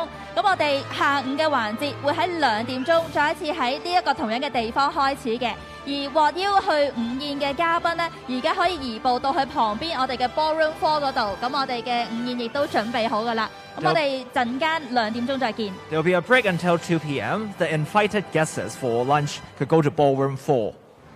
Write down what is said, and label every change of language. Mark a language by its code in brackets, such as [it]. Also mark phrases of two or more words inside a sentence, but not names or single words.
[yue] 咁我哋下午嘅環節會喺2點鐘再一次喺呢一個同樣嘅地方開始嘅。而獲邀去午宴嘅嘉賓呢，而家可以移步到去旁邊我哋嘅 ballroom 4嗰度。咁我哋嘅午宴亦都準備好㗎啦。咁我哋陣間2點鐘再見。 [en] There will be a break until 2 p.m. The invited guests for lunch could go to ballroom 4.